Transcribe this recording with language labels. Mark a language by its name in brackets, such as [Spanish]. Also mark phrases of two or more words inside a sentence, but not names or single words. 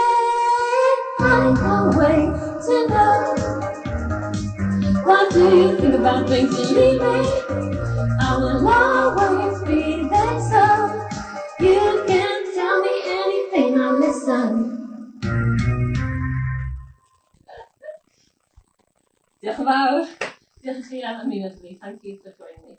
[English] I can't wait to know. What do you think about things you leave me? I will always be there, so you can tell me anything, I'll listen. [Welsh] Diolch yn fawr. Diolch i chi am ymuno gyda fi. [English] Thank you for joining.